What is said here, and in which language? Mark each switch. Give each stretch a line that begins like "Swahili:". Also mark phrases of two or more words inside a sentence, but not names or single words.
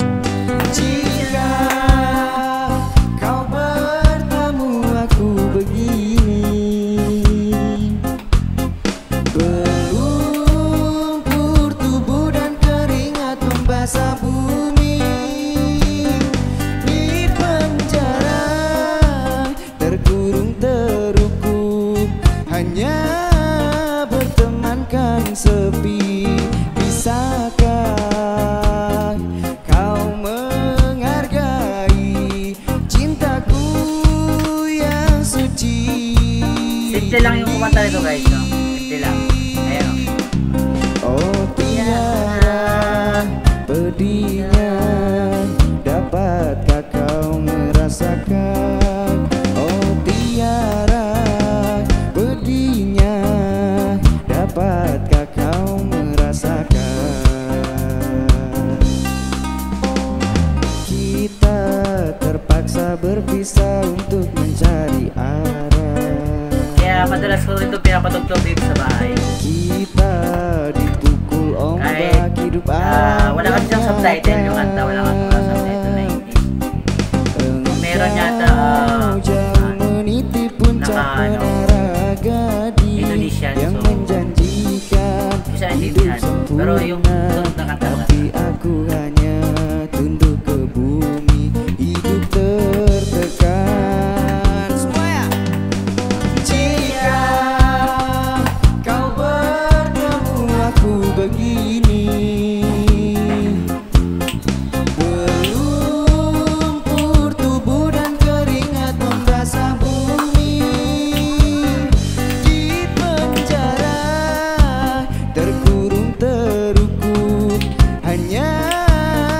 Malay: Jika kau bertemu aku begini, berlumpur tubuh dan keringat membasah bumi, di penjara terkurung terhukum, hanya bertemankan sepi. Bisakah kau menghargai cintaku yang suci?
Filipino: Simple lang yung kumanta nito guys, no? Simple lang. Ayan.
Malay: Oh Tiara, pedihnya dapatkah kau merasakan? Oh Tiara, pedihnya dapatkah kau merasakan? Kita terpaksa berpisah untuk mencari arah.
Filipino: Kaya madalas ko ito pinapatugtog dito sa bahay.
Malay: Kita dipukul ombak hidup alam.
Filipino: Wala kasi siyang subtitle yung kanta, wala kasi subtitle na English. Kung meron yata Indonesian, so bisa Indonesian, pero yung sunod na kanta
Malay: tapi aku hanya tunduk ke bumi, hidup tertekan. Semuanya. Jika kau bertemu aku begini, berlumpur tubuh dan keringat membasah bumi, di penjara terkurung terhukum, hanya